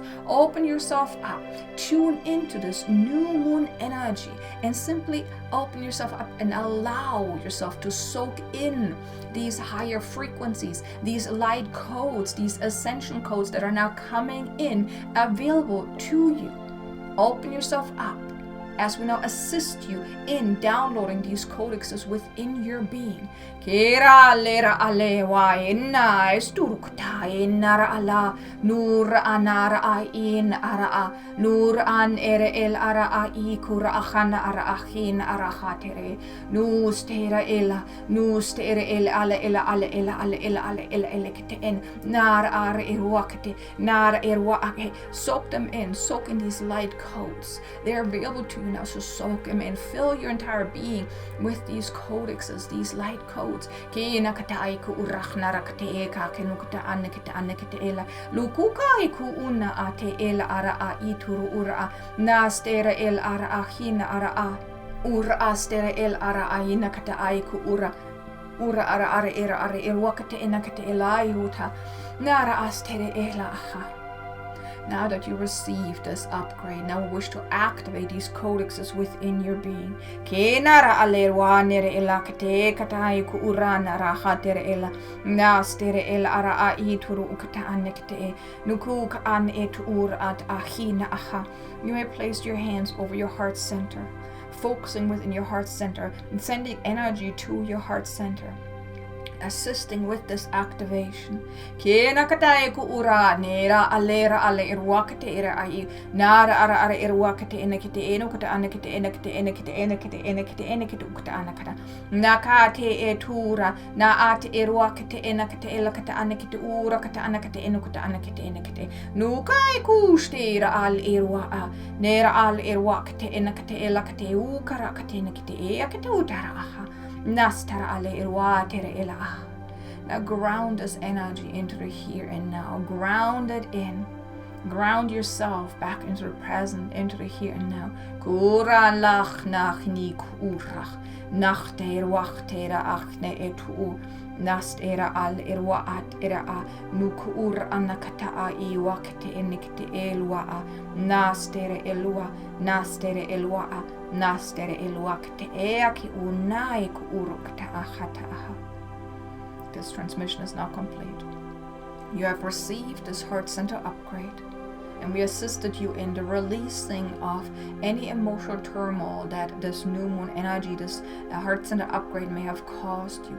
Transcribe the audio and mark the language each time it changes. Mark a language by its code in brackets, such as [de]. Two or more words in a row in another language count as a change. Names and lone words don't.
[en] Open yourself up, tune into this new moon energy, and simply open yourself up and allow yourself to soak in these higher frequencies, these light codes, these ascension codes that are now coming in available to you. Open yourself up as we now assist you in downloading these codexes within your being. Kera lera alewa inna esturukta inara ala nur anara a in ara a nur an ere el ara a ikura achana ara achin ara hatere nu stera ela nu stera el ale kete en nar ar erwakte nar erwa. Soak them in, soak in these light codes. They are available to now. So soak them in. Fill your entire being with these codexes, these light codes. Ura astere el ara aina kata aiku ura ara irwakate inakate elayuta nara astere ela aha. Now that you received this upgrade, now we wish to activate these codexes within your being. Kenara alerwa nere ela kate katai ku urana raha tere ela nastere ela ara aituru ukata anekte nuku ka an et ur at ahina aha. You may place your hands over your heart center, focusing within your heart center and sending energy to your heart center, assisting with this activation. Kena katai ku ura nera alera ale irwakate ira ai nara ara irwakate enekite enokata anekite enekite enekite enekite enekite enekite ukata anakata nakate etura na at irwakate enakate elakata anekite ura kata anakate enokata anekite enekite nukai ku stira al irwa nera al irwakate enakate elakate ukara kate enekite ekate utara aha. Now ground this energy into the here and now. Ground it in. Ground yourself back into the present, into the here and now. Kuralach nach ni kurach. Nacht wachtera achne etu. Nast era al irwa at era a. Nukur anakata a iwakte enikte elwa a. Nastere elwa. Nastere elwa a. Nastere elwakte eaki unai kurukta ahata aha. This transmission is now complete. You have received this heart center upgrade, and we assisted you in the releasing of any emotional turmoil that this new moon energy, this heart center upgrade may have caused you.